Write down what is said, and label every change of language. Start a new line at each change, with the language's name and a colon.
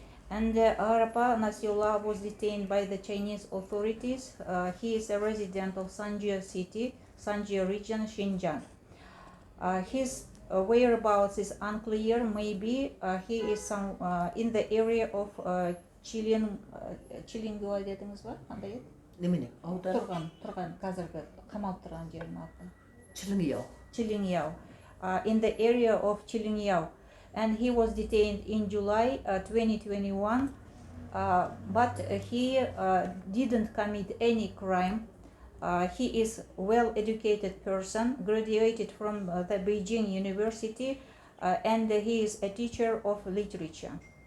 English: And Garapan Nasiullah was detained by the Chinese authorities. He is a resident of Sanjia City, Sanjia region, Xinjiang. His whereabouts is unclear. Maybe he is in the area of Чилингуа
Kazakh: дедіңіз ба? Қандай еді? Немене? Аудар? Тұрған қазіргі қамалып тұрған жердің аты. Чилингяо.
English: In the area of Чилингяо. And he was detained in July 2021, but he didn't commit any crime. He is well-educated person, graduated from the Beijing University, and he is a teacher of literature.